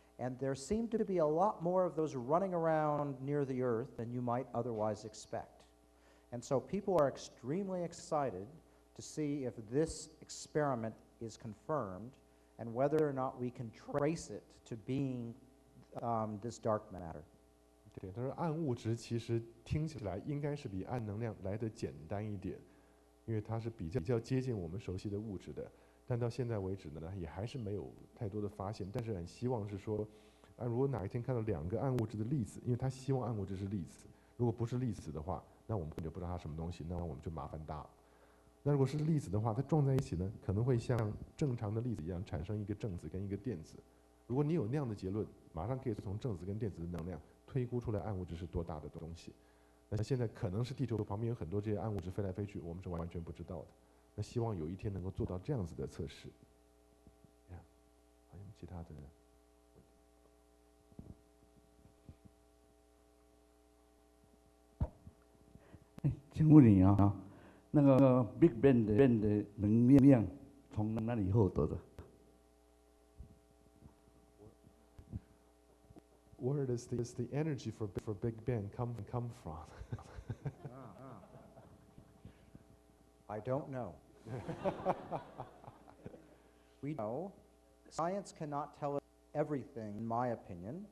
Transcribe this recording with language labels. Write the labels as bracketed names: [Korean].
[English] And there seem to be a lot more of those running around near the Earth than you might otherwise expect. And so people are extremely excited to see if this experiment is confirmed and whether or not we can trace it to being this dark matter. [Chinese] 对，他说暗物质其实听起来应该是比暗能量来得简单一点，因为它是比较接近我们熟悉的物质的。但到现在为止呢，也还是没有太多的发现。但是很希望是说，如果哪一天看到2个暗物质的粒子，因为他希望暗物质是粒子，如果不是粒子的话，那我们根本就不知道它什么东西，那我们就麻烦大了。那如果是粒子的话，它撞在一起呢，可能会像正常的粒子一样产生一个正子跟一个电子。如果你有那样的结论，马上可以从正子跟电子的能量推估出来暗物质是多大的东西。那现在可能是地球旁边有很多这些暗物质飞来飞去，我们是完全不知道的。那希望有一天能够做到这样子的测试。呀，还有其他的？请问你啊，那个 Big Bang 的能量从哪里获得的？ [English] Where does the energy for Big Bang come from? I don't know. We know science cannot tell us everything, in my opinion.